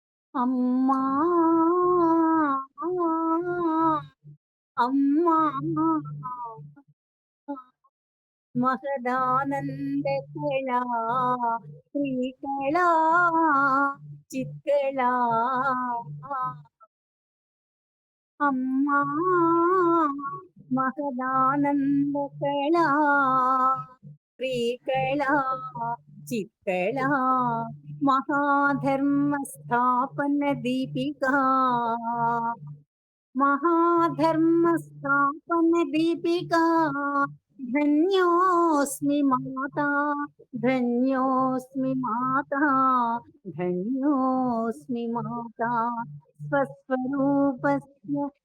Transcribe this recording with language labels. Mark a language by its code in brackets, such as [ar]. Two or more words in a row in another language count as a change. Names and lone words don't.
[te] అమ్మా అమ్మా మహదానందకళా శ్రీకళా చిత్కళా అమ్మా మహదానందకళా శ్రీకళా చిత్కళా మహాధర్మ స్థాపన దీపికా [sa] महाधर्म स्थापन दीपिका धन्योऽस्मि माता धन्योऽस्मि माता धन्योऽस्मि माता स्वस्वरूपस्य